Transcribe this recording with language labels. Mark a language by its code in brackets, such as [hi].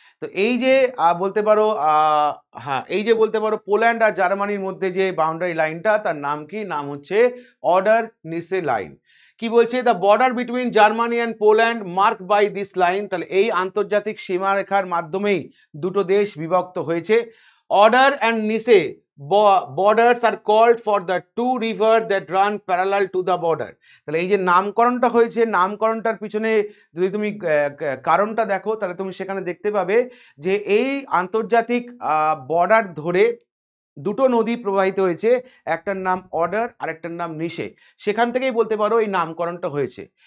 [bn] তো এই যে বলতে পারো হ্যাঁ এই যে বলতে পারো পোল্যান্ড আর জার্মানির মধ্যে যে বাউন্ডারি লাইনটা তার নাম কি, নাম হচ্ছে অর্ডার নিসে লাইন। কি বলছে, [en] The border between Germany and Poland mark by this line. [bn] তাহলে এই আন্তর্জাতিক সীমারেখার মাধ্যমেই দুটো দেশ বিভক্ত হয়েছে। [en] Oder and Neisse borders are called for the two rivers that run parallel to the border. [bn] তাহলে এই যে নামকরণটা হয়েছে, নামকরণটার পিছনে যদি তুমি কারণটা দেখো তাহলে তুমি সেখানে দেখতে পাবে যে এই আন্তর্জাতিক বর্ডার ধরে দুটো নদী প্রবাহিত হয়েছে, একটার নাম অর্ডার আর একটার নাম নিসে, সেখান থেকেই বলতে পারো এই নামকরণটা হয়েছে।